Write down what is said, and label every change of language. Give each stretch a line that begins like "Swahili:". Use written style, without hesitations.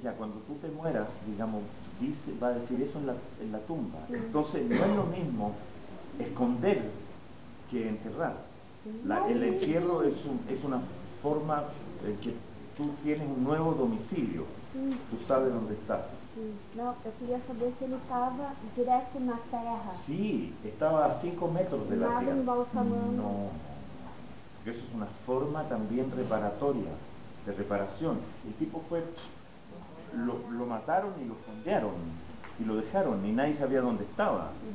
Spanish: Ya, cuando tú te mueras, digamos, va a decir eso en la tumba. Entonces, no es lo mismo esconder que enterrar. El entierro es una forma en que tú tienes un nuevo domicilio. Tú sabes dónde estás.
Portuguese: Não, eu queria saber se ele estava direto na terra.
Spanish: Sí, estaba a 5 metros de la
Portuguese: Nada
Spanish: tierra.
Portuguese: embalsamando.
Spanish: No, porque eso es una forma también reparatoria, de reparación. El tipo lo mataron y lo fondearon y lo dejaron y nadie sabía dónde estaba.